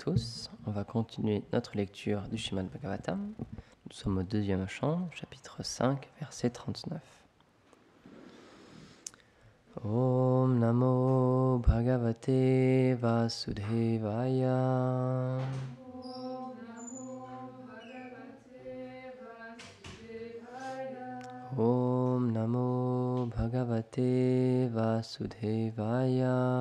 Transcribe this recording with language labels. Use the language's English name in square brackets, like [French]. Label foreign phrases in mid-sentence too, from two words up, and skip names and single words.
[French] tous. On va continuer notre lecture du Srimad Bhagavatam. Nous sommes au deuxième chant, chapitre 5, verset 39. [Sanskrit] ॐ नमो भगवते वासुदेवाय. ॐ नमो भगवते वासुदेवाय.